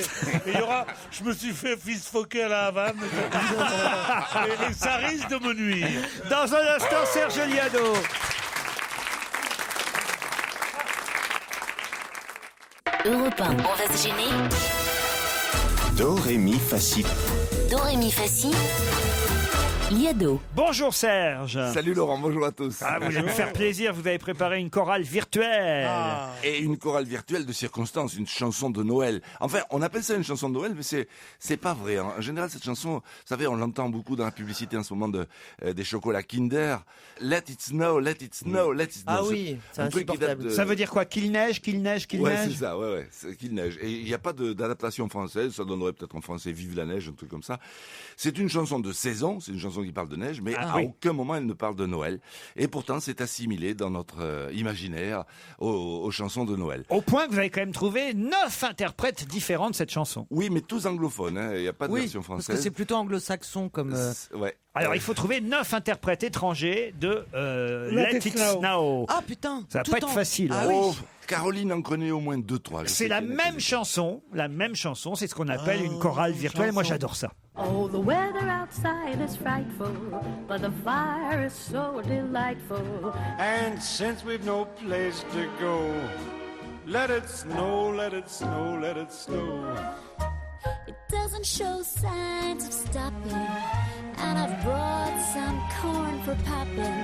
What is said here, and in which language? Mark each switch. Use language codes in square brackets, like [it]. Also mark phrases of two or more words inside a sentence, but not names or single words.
[fr] Et il y aura, je me suis fait fils-foquer à la Havane, et ça risque de me nuire. Dans un instant, Serge Liado. Europe 1, on va se gêner. Do, ré, mi, fa, si. Do, ré, mi, fa, si. Liado. Bonjour Serge. Salut Laurent, bonjour à tous. Ah, vous allez me faire plaisir, vous avez préparé une chorale virtuelle. Et une chorale virtuelle de circonstance, une chanson de Noël. Enfin, on appelle ça une chanson de Noël, mais c'est pas vrai. Hein. En général, cette chanson, vous savez, on l'entend beaucoup dans la publicité en ce moment des chocolats Kinder. [en] Let it snow, let it snow, let it snow. [fr] Ah oui, c'est un truc qui date de... Ça veut dire quoi? Qu'il neige, qu'il neige, qu'il Ouais, neige? c'est ça, ouais, c'est qu'il neige. Et il n'y a pas d'adaptation française, ça donnerait aurait peut-être en français Vive la neige, un truc comme ça. C'est une chanson de saison, c'est une chanson qui parle de neige, mais à aucun moment elle ne parle de Noël. Et pourtant, c'est assimilé dans notre imaginaire aux chansons de Noël. Au point que vous avez quand même trouvé 9 interprètes différents de cette chanson. Oui, mais tous anglophones, hein. Il n'y a pas de version française. Parce que c'est plutôt anglo-saxon comme... Ouais. Alors, il faut trouver 9 interprètes étrangers de Let It Snow. Ah putain, ça va pas être facile. Ah, hein. oui. Caroline en connaît au moins 2-3. C'est la même chanson, c'est ce qu'on appelle une chorale virtuelle. Moi, j'adore ça. [en] Oh, the weather outside is frightful, but the fire is so delightful. And since we've no place to go, let it snow, let it snow, let it snow. It doesn't show signs of stopping, and I've brought some corn for popping.